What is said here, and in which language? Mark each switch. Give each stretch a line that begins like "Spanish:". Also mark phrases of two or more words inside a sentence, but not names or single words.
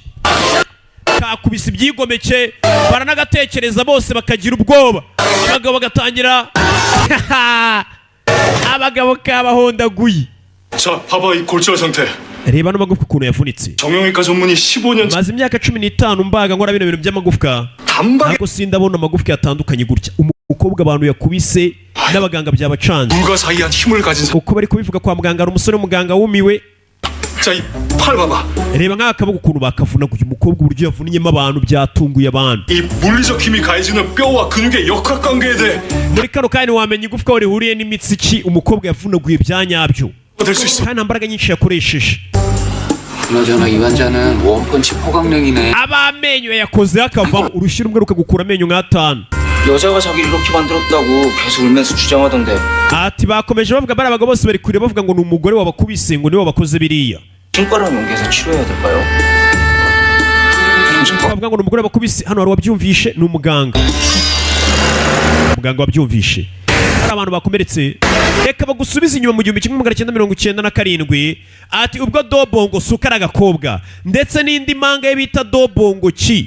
Kinyarwanda: Kakubise ibyigomeke baranagatekereza bose bakagira ubwoba. Abagabo bagatangira abagabo kabahondaguye.
Korean: 자, 봐봐 이 골절 상태.
Kinyarwanda: Reba n'amagufwa ukuntu yavunitse.
Korean: 정형외과 전문의 15년
Kinyarwanda: Maze imyaka 15 mbaga nkora bino bintu by'amagufwa.
Korean: 단박에
Kinyarwanda: Ntabwo sindabona amagufwa yatandukanye gutya. Umukobwa abantu yakubise n'abaganga byabacanze.
Korean: 불가사의한 힘을 가진
Kinyarwanda: Uko bari kubivuga kwa muganga hari umusore w'umuganga wumiwe.
Korean: 자, 이 팔 봐봐.
Kinyarwanda: Reba nk'akaboko ukuntu bakavunaguye umukobwa uburyo yavunyemo abantu byatunguye abantu.
Korean: 이 물리적 힘이 가해지는 뼈와 근육의 역학관계에 대해
Kinyarwanda: Muri kano kandi wamenya igufwa aho rihuriye n'imitsi ki umukobwa yavunaguye byanyabyo.
Korean: 될수 있어.
Kinyarwanda: Kandi nta mbaraga nyinshi yakoresheje.
Korean: 그나저나 이 환자는 원펀치 포강령이네.
Kinyarwanda: Abamenyo yakoze akavamo urushyi rumwe rukagukura amenyo nk'atanu.
Korean: 여자가 자기를 이렇게 만들었다고 계속 울면서 주장하던데.
Kinyarwanda: Ati bakomeje bavuga bari abagabo bose bari kure bavuga ngo ni umugore wabakubise ngo niwe wabakoze biriya.
Korean: 손가락 연계해서 치료해야 될까요?
Kinyarwanda: Bavuga ngo ni umugore wabakubise hano hari wabyumvishe ni umuganga. Umuganga wabyumvishe. Hari abantu bakomeretse. Reka bagusubiza inyuma mu 1997. Ati ubwo Dobongo Suka aragakobwa ndetse n'indi manga ye bita Dobongo Chi.